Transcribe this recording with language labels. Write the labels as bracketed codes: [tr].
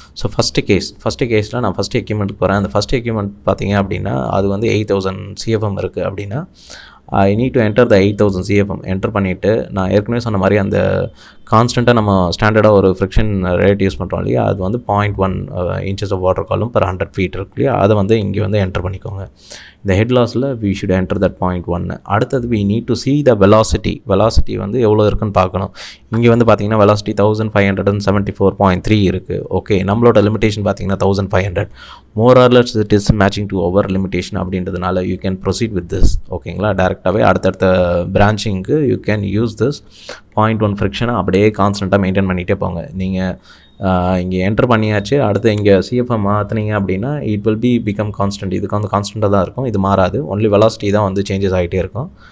[ta] So first கேஸில் நான் first எக்யூப்மெண்ட்டுக்கு போகிறேன். அந்த ஃபஸ்ட் எக்யூப்மெண்ட் பார்த்தீங்க அப்படின்னா அது வந்து 8000 CFM இருக்குது அப்படின்னா [en] I need to enter the [ta] 8000 CFM. Enter பண்ணிவிட்டு நான் ஏற்கனவே சொன்ன மாதிரி அந்த கான்ஸ்டண்ட்டாக நம்ம ஸ்டாண்டர்டாக ஒரு ஃப்ரிக்ஷன் ரேட் யூஸ் பண்ணுறோம் இல்லையா, அது வந்து 0.1 inches ஆஃப் வாட்டர் காலும் per 100 feet இருக்கு இல்லையா, அதை வந்து இங்கே வந்து என்டர் பண்ணிக்கோங்க. இந்த head லாஸில் [en] we should enter that 0.1. அடுத்தது we need to see the velocity [ta] வந்து எவ்வளோ இருக்குன்னு பார்க்கணும். இங்கே வந்து பார்த்தீங்கன்னா velocity 1574.3 இருக்குது. ஓகே, நம்மளோட லிமிடேஷன் பார்த்தீங்கன்னா 1500. [en] more or less it is matching to our limitation [ta] அப்படின்றதுனால [en] you can proceed with this. [ta] ஓகேங்களா, டேரெக்டாகவே அடுத்தடுத்த பிரான்ச்சிங்க்கு [en] you can use this 0.1 [ta] ஃப்ரிக்ஷனை அப்படியே கான்ஸ்டண்ட்டாக மெயின்டைன் பண்ணிகிட்டே போங்க. நீங்கள் இங்கே என்டர் பண்ணியாச்சு, அடுத்து இங்கே சிஎஃப்எம் மாற்றினீங்க அப்படின்னா [en] It will become constant. [ta] இதுக்கு வந்து கான்ஸ்டண்ட்டாக தான் இருக்கும், இது மாறாது. ஒன்லி வெலாசிட்டி தான் வந்து சேஞ்சஸ் ஆகிட்டே இருக்கும்.